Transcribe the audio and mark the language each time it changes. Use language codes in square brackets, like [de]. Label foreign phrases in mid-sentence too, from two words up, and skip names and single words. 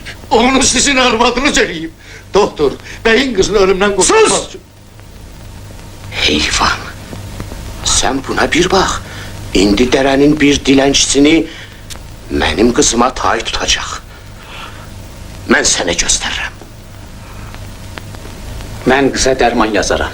[az] Onu sizin arvadınız eləyib. [tr] Doktor, beyin kızını ölümden kurtarmak Sus! için. [az] Heyvan, sən buna bir bax. İndi dərənin bir dilənçisini mənim qızıma tay tutacaq. Mən sənə göstərirəm. Mən qıza dərman yazaram.